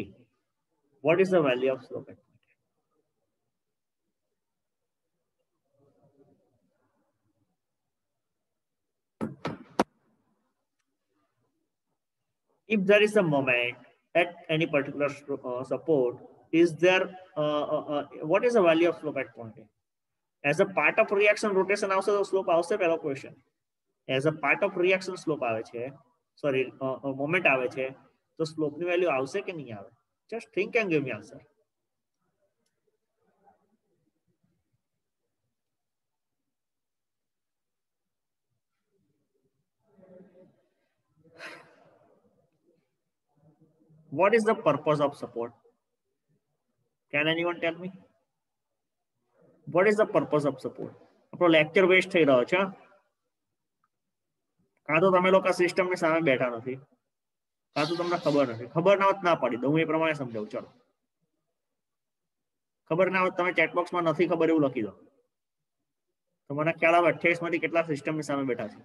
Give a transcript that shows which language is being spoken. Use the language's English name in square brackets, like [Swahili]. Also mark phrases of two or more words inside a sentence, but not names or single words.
[English] What is the value of slope at point A? If there is a moment at any particular support, is there what is the value of slope at point A? As a part of reaction rotation [Gujarati] આવશે તો [English] slope [Gujarati] આવશે પહેલો [English] question. As a part of reaction slope [Gujarati] આવે છે, [English] sorry moment [Gujarati] આવે છે, તો slope ની value આવશે કે નહીં આવે? [English] Just think and give me answer. What is the purpose of support? Can anyone tell me? What is the purpose of support? [Gujarati] આપણો લેક્ચર વેસ્ટ થઈ રહ્યો છે. કાં તો તમે લોકો સિસ્ટમની સામે બેઠા નથી, કાં તો તમને ખબર નથી. ખબર ના હોત ના પાડી દઉં, હું એ પ્રમાણે સમજાવું. ચલો, ખબર ના હોત તમે ચેટ બોક્સમાં નથી ખબર એવું લખી દો, તો મને ખ્યાલ આવે 28 માંથી કેટલા સિસ્ટમની સામે બેઠા છે.